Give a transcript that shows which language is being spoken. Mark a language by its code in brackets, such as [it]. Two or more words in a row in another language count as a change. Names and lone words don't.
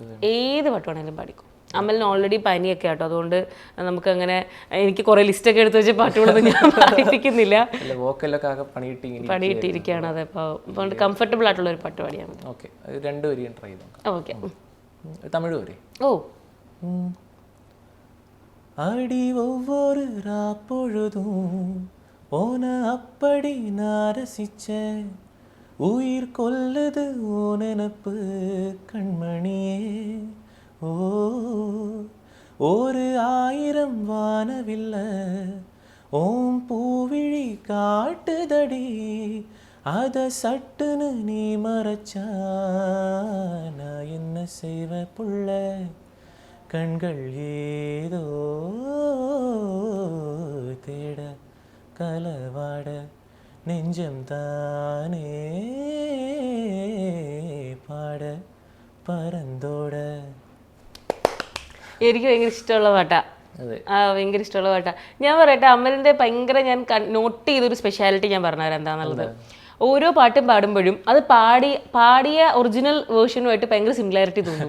[ml] വേണമെങ്കിലും പാടിക്കും. അമലിന് ഓൾറെഡി പനിയൊക്കെ ആട്ടോ, അതുകൊണ്ട് നമുക്ക് അങ്ങനെ എനിക്ക് കുറേ ലിസ്റ്റൊക്കെ എടുത്ത് വെച്ച പാട്ടുകളൊന്നും ഞാൻ പാടിപ്പിക്കുന്നില്ല. പണിയിട്ടിരിക്കുകയാണ്. അതെ, അപ്പോൾ കംഫർട്ടബിൾ ആയിട്ടുള്ള ഒരു പാട്ട് പാടിയാൽ മതി. ഓക്കെ, രണ്ടുപേരെയും ട്രൈ ചെയ്തു. ഓക്കെ, തമിഴ് വരെ. ഓ [ta] அடி ஒவ்வொரு ராப்பொழுதும் ஓன அப்படி நான் ரசிச்சேன், உயிர் கொல்லுது ஓ நினப்பு கண்மணியே, ஓ ஒரு 1000 வானவில்ல ஓம் பூவிழி காட்டுதடி, அத சட்டுன்னு நீ மறைச்சா நான் என்ன செய்வ புள்ள, கண்கள் ஏதோ தேட கலவாட நெஞ்சம் தானே பாட பறந்தோட. [ml] എനിക്ക് ഭയങ്കര ഇഷ്ടമുള്ള പാട്ടാ. ഭയങ്കര ഇഷ്ടമുള്ള പാട്ടാ. ഞാൻ പറയട്ടെ, അമലിന്റെ ഭയങ്കര ഞാൻ നോട്ട് ചെയ്തൊരു സ്പെഷ്യാലിറ്റി ഞാൻ പറഞ്ഞുതരാം എന്താന്നുള്ളത്. ഓരോ പാട്ടും പാടുമ്പോഴും അത് പാടിയ [en] original versionനുമായിട്ട് [ml] ഭയങ്കര സിമിലാരിറ്റി തോന്നും.